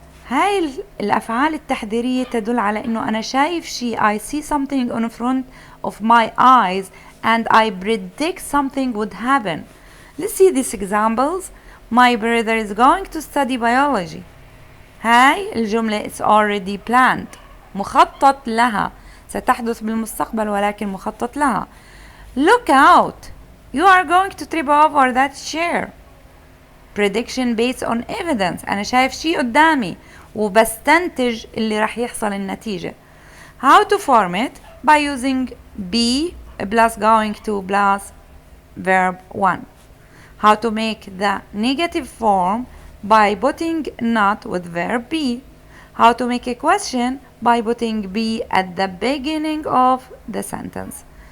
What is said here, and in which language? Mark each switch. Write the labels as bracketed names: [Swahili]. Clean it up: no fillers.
[Arabic] هاي الأفعال التحذيرية تدل على إنه أنا شايف شيء. [English] I see something in front of my eyes and I predict something would happen. Let's see these examples. My brother is going to study biology. [Arabic] هاي الجملة [English] it's already planned. [Arabic] مخطط لها، ستحدث بالمستقبل ولكن مخطط لها. [English] Look out. You are going to trip over that chair. Prediction based on evidence. [Arabic] أنا شايف شيء قدامي وبستنتج اللي راح يحصل النتيجة. [English] How to form it? By using be plus going to plus verb 1. How to make the negative form? By putting not with verb be. How to make a question? By putting be at the beginning of the sentence.